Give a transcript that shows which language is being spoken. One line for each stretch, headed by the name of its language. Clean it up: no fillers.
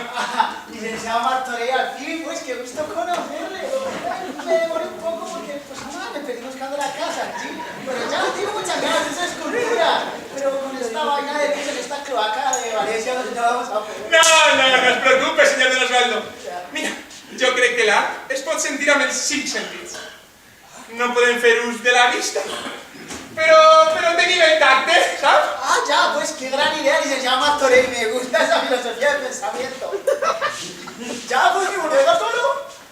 Spanish: Ah, licenciado Martorell, al fin, pues qué gusto conocerle. Me demoré un poco porque, pues nada, me perdí buscando la casa, ¿sí? Pero ya tengo muchas ganas de esa escultura. Pero con esta vaina de pies en esta cloaca de Valencia no vamos a poder.
Catalan: No es preocupe, senyor Don Osvaldo. Mira, jo crec que l'art es pot sentir amb els 5 sentits. No podem fer ús de la vista, pero tenim el tacte, ¿sabes?
Spanish: Ah, ya, pues qué gran idea, licenciado Martorell. Me gusta esa filosofía de pensamiento. Ya, pues que volvemos solo.